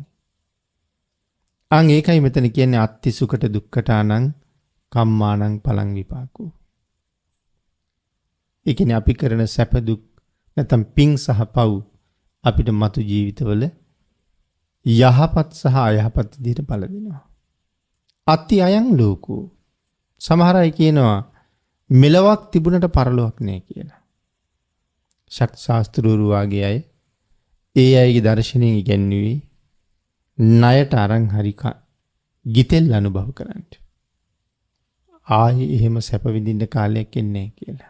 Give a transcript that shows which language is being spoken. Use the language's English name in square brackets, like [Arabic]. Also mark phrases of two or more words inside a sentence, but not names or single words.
[Sinhala] අන් ඒකයි මෙතන කියන්නේ [Pali] අත්ති සුකට දුක්ඛටානං කම්මානං පලං විපාකෝ. [Sinhala] ඒ කියන්නේ අපි කරන සැප දුක් නැත්නම් පිං සහ පව් අපිට මතු ජීවිතවල යහපත් සහ අයහපත් විදිහට ඵල දෙනවා. [Pali] අත්ති අයං ලෝකෝ. [Sinhala] සමහර අය කියනවා මෙලොවක් තිබුණට පරලොවක් නැහැ කියලා. ශක්ති ශාස්ත්‍රූරු වාගේ අය ඒ අයගේ දර්ශනයෙන් ඉගැන්වුවේ ණයට අරන් හරි ගිතෙල් අනුභව කරන්න. ආයේ එහෙම සැප විඳින්න කාලයක් එන්නේ නැහැ කියලා.